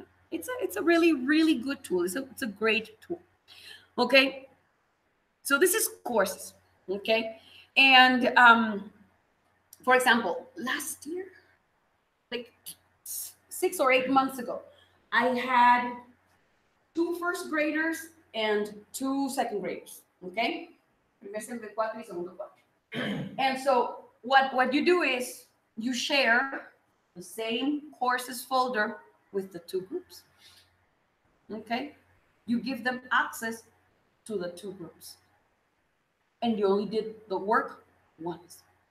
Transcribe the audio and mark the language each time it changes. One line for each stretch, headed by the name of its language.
English: It's a really, really good tool. It's a great tool. Okay, so this is courses. Okay, and for example, last year, like 6 or 8 months ago, I had 2 first graders and 2 second graders.
Spanish: Okay, primer semestre 4 y segundo 4.
English: And so what you do is you share the same courses folder with the 2 groups. Okay, you give them access to the 2 groups, and you only did the work once.